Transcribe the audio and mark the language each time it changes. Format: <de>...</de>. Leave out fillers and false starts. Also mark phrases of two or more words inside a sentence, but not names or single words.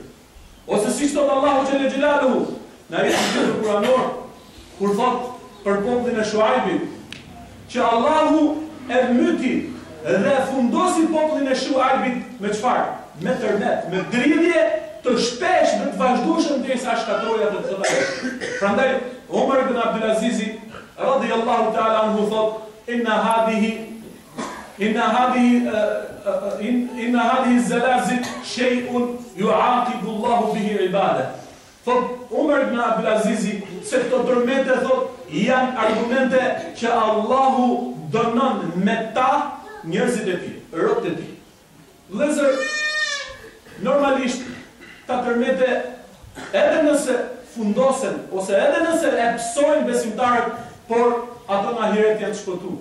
<sq>Ose siç thot Allahu</sq> <ar>جل جلاله</ar> <sq>në ajetin kuranor, kur thot për popullin e Shuaibit, që Allahu e myti dhe fundosi popullin e Shuaibit me çfarë? Me tërmet, me dridhje të shpesh dhe të vazhdueshëm derisa shkatroi atë të tërë. Prandaj Omar ibn Abdulaziz</sq> <ar>رضي الله تعالى عنه</ar> <sq>thot</sq> <ar>إن هذه الزلازل شيء يعاقب الله به عباده.</ar> <sq>Thot Umar ibn Abdulaziz se këto tërmete thot janë argumente që Allahu dënon me ta njerëzit e tij, robët e tij. Vëllezër, normalisht ta tërmete edhe nëse fundosen ose edhe nëse e psojnë besimtarët, por ato në ahiret janë shpëtuar.</sq>